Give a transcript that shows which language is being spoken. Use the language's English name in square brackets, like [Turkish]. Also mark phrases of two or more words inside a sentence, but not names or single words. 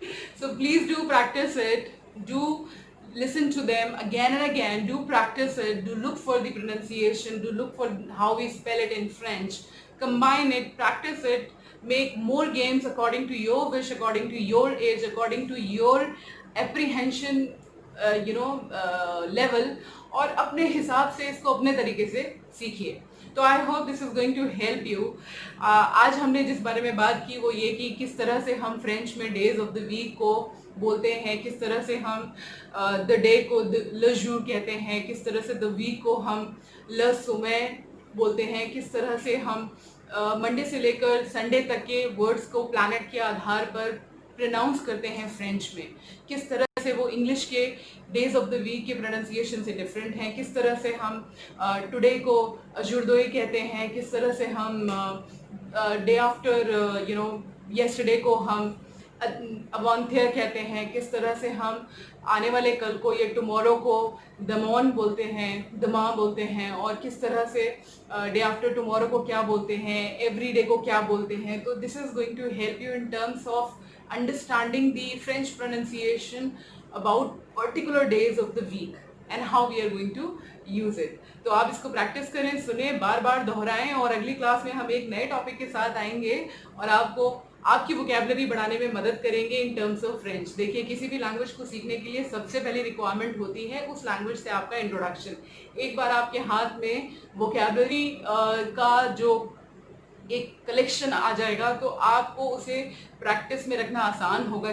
[English] So please do practice it. Do listen to them again and again. Do practice it. Do look for the pronunciation. Do look for how we spell it in French. Combine it. Practice it. Make more games according to your wish, according to your age, according to your apprehension level, [Hindi] और अपने हिसाब से इसको अपने तरीके से सीखिए. [English] तो I hope this is going to help you. [Hindi] आज हमने जिस बारे में बात की वो ये कि किस तरह से हम फ्रेंच में [English] days of the week [Hindi] को बोलते हैं, किस तरह से हम [English] the day [Hindi] को [French] le jour [Hindi] कहते हैं, किस तरह से [English] the week [Hindi] को हम [French] le semaine [Hindi] बोलते हैं, किस तरह से हम मंडे से लेकर संडे तक के वर्ड्स को प्लैनेट के आधार पर प्रोनाउंस करते हैं फ्रेंच में, किस तरह से वो इंग्लिश के [English] days of the week [Hindi] के प्रोनाउंसिएशन से डिफरेंट हैं, किस तरह से हम टुडे को अजुर्दोई कहते हैं, किस तरह से हम [English] day after yesterday [Hindi] को हम अवांथियर कहते हैं, किस तरह से हम आने वाले कल को या टुमारो को दमोन बोलते हैं, दमा बोलते हैं, और किस तरह से [English] day after tomorrow [Hindi] को क्या बोलते हैं, [English] every day [Hindi] को क्या बोलते हैं. [English] तो this is going to help you in terms of understanding the French pronunciation about particular days of the week and how we are going to use it. [Hindi] तो आप इसको प्रैक्टिस करें, सुने, बार बार दोहराएं, और अगली क्लास में हम एक नए टॉपिक के साथ आएंगे और आपको आपकी वोकैबुलरी बढ़ाने में मदद करेंगे [English] in terms of French. [Hindi] देखिए, किसी भी लैंग्वेज को सीखने के लिए सबसे पहले रिक्वायरमेंट होती है उस लैंग्वेज से आपका इंट्रोडक्शन. एक बार आपके हाथ में वोकैबुलरी का जो एक कलेक्शन आ जाएगा तो आपको उसे प्रैक्टिस में रखना आसान होगा.